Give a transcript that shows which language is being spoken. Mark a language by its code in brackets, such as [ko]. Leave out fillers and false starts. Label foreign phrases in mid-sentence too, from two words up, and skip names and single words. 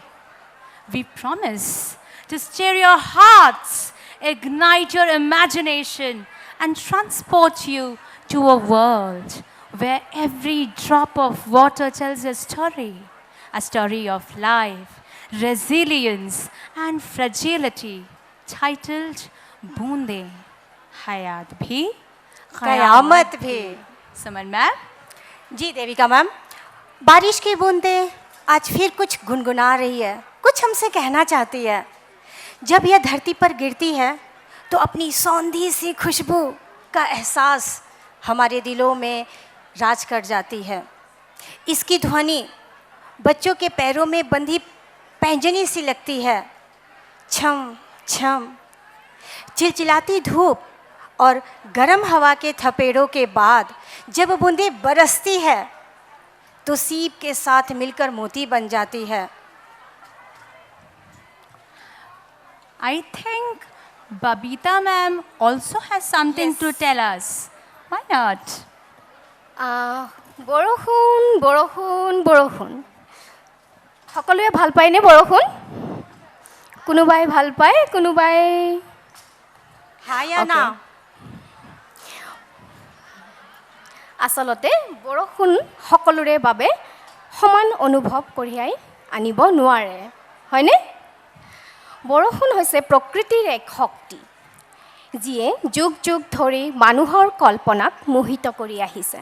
[en] We promise to stir your hearts, ignite your imagination, and transport you to a world where every drop of water tells a story of life, resilience, and fragility, titled Boonde, Hayat Bhi, [hi] कयामत भी। [en] Suman ma'am? [hi] जी देविका मैम, बारिश की बूंदें आज फिर कुछ गुनगुना रही है, कुछ हमसे कहना चाहती है। जब यह धरती पर गिरती है तो अपनी सौंधी सी खुशबू का एहसास हमारे दिलों में राज कर जाती है। इसकी ध्वनि बच्चों के पैरों में बंधी पैंजनी सी लगती है। छम छम, चिलचिलाती धूप और गर्म हवा के थपेड़ों के बाद जब बूंदें बरसती है तो सीप के साथ मिलकर मोती बन जाती है। [en] I think Babita ma'am also has something to tell us. Why not? [as] বৰষুণ বৰষুণ বৰষুণ সকলোৱে ভাল পায়নে বৰষুণ? কোনোবাই ভাল পায়, কোনোবাই [hi] हाँ या ना? [as] আচলতে বৰষুণ সকলোৰে বাবে সমান অনুভৱ কঢ়িয়াই আনিব নোৱাৰে, হয়নে? বৰষুণ হৈছে প্ৰকৃতিৰ এক শক্তি যিয়ে যুগ যুগ ধৰি মানুহৰ কল্পনাক মোহিত কৰি আহিছে।